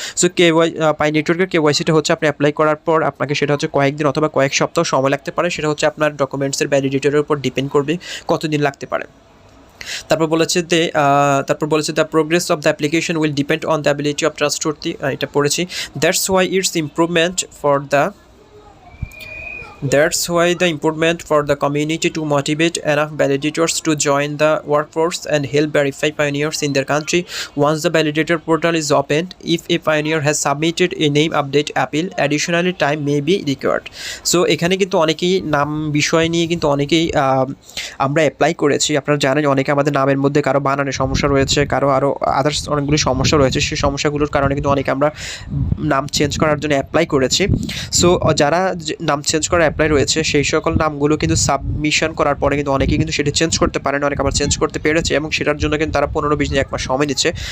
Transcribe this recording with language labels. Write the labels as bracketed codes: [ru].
[bn] So পাই নেটওয়ার্কের কেওয়াইসিটা হচ্ছে আপনি অ্যাপ্লাই করার পর আপনাকে সেটা হচ্ছে কয়েকদিন অথবা কয়েক সপ্তাহ সময় লাগতে পারে, সেটা হচ্ছে আপনার ডকুমেন্টসের ভ্যালিডিটির উপর ডিপেন্ড করবে কতদিন লাগতে পারে। তারপর বলেছে [en] the progress of the application will depend on the ability of trustworthy, [bn] এটা পড়েছি। [en] That's why it's improvement for the That's why the improvement for the community to motivate enough validators to join the workforce and help verify pioneers in their country. Once the validator portal is opened, if a pioneer has submitted a name update appeal, additionally time may be required. [bn] So এখানে কিন্তু অনেকেই নাম বিষয় নিয়ে কিন্তু অনেকেই আমরা apply করেছি। আপনারা জানেন অনেকে আমাদের নামের মধ্যে কারো বানানে সমস্যা রয়েছে, কারো আরও আদার্স অনেকগুলি সমস্যা রয়েছে। সেই সমস্যাগুলোর কারণে কিন্তু অনেকে আমরা নাম চেঞ্জ করার জন্য অ্যাপ্লাই করেছি। সো যারা নাম চেঞ্জ করার অ্যাপ্লাই রয়েছে সেই সকল নামগুলো কিন্তু সাবমিশন করার পরে কিন্তু অনেকেই কিন্তু সেটা চেঞ্জ করতে পারেন, অনেকে আবার চেঞ্জ করতে পেরেছে এবং সেটার জন্য কিন্তু তারা 15-20 দিন 1 মাস সময় নিচ্ছে।